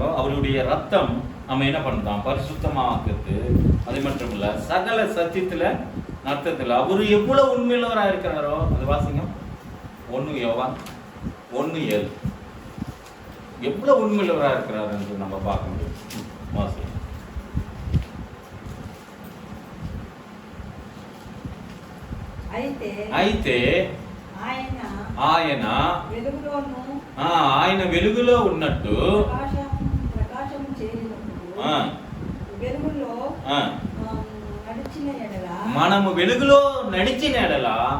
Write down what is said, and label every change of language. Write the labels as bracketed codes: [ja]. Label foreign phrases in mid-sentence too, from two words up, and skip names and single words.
[ta] அவருடைய ரத்தம் நம்ம என்ன பண்ணலாம், பரிசுத்தமாக்குது. அது மட்டும் இல்ல சகல சத்தியத்துல அர்த்தத்துல அவரு எவ்வளவு உண்மையிலவரா இருக்கிறாரோ அது வாசிங்க. 1 யோவான் 1:7 எவ்வளவு உண்மையிலவரா இருக்கிறார் என்று நம்ம பார்க்க முடியும். வாசிங்க. [te] అయితే ఆయన వెలుగులో ఉన్నట్టు మనము వెలుగులో నడిచిన ఎడల